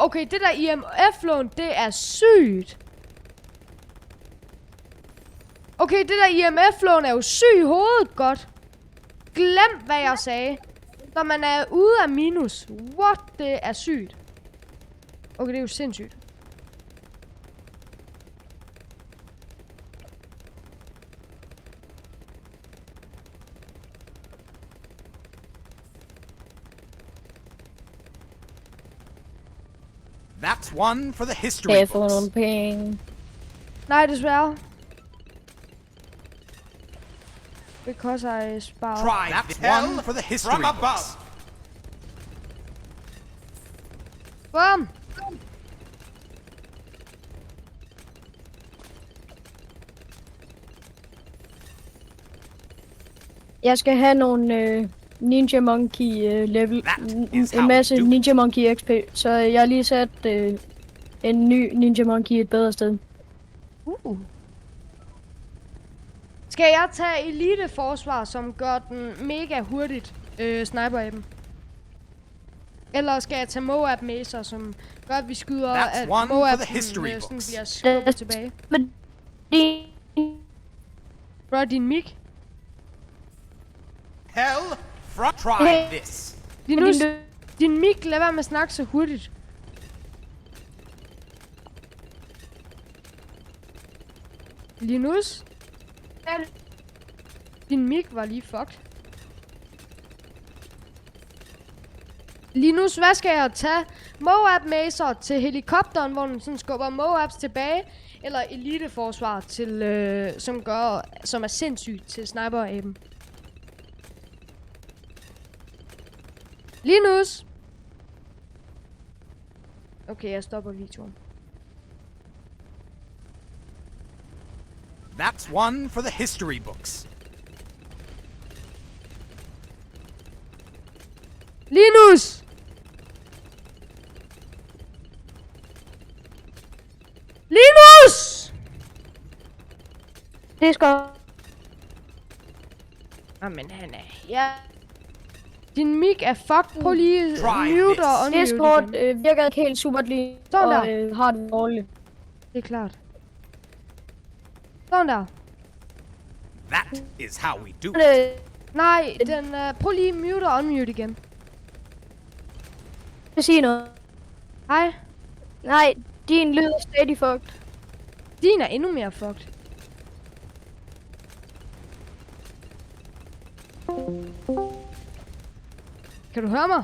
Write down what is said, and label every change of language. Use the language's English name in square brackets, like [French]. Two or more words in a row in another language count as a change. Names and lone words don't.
[Danish] Okay, det der IMF-lån, det er sygt. Okay, det der IMF-lån er jo sygt i hovedet godt. Glem, hvad jeg sagde. Når man er ude af minus. What? Det er sygt. Okay, det er jo sindssygt. [English] That's one for the history [Danish] Kan jeg få [English] books. [Danish] nogle penge? Nej, desværre. [English] Because I spared. Try that's one for the history books. [Danish] Bum! Jeg skal have nogle Ninja Monkey level. [English] That is how [Danish] En masse [English] we do. [Danish] Ninja Monkey XP. Så jeg har lige sat en ny Ninja Monkey et bedre sted. Skal jeg tage eliteforsvar, som gør den mega hurtigt sniper af dem? Eller skal jeg tage Moab Macer, som gør, at vi skyder, [English] That's [Danish] at [English] one for [Danish] Moab [English] the history [Danish] sådan [English] books. [Danish] bliver skubbet tilbage? Men de... Bro, din mic. [English] Hell, try this. [Danish] Din mic, lad være med at snakke så hurtigt. Linus? Din mic var lige fucked. Linus, hvad skal jeg tage? Moab Macer til helikopteren, hvor den sådan skubber Moabs tilbage, eller eliteforsvar til, som er sindssygt til sniper-aben? Linus! Okay, jeg stopper videoen. [English] That's one for the history books. [Danish] Linus! Linus! Det skal... Jamen, han er... Ja. Din mic er fucked. Prøv lige [English] Try [Danish] mute og unmute Discord igen. virker ikke helt super lige. Sådan og der. har det dårligt. Det er klart. Sådan der. [English] That is how we do it. [Danish] Nej, den... prøv lige mute og unmute igen. Jeg siger noget. Hej. Nej, din lyd er stadig fucked. Din er endnu mere fucked. Kan du høre mig?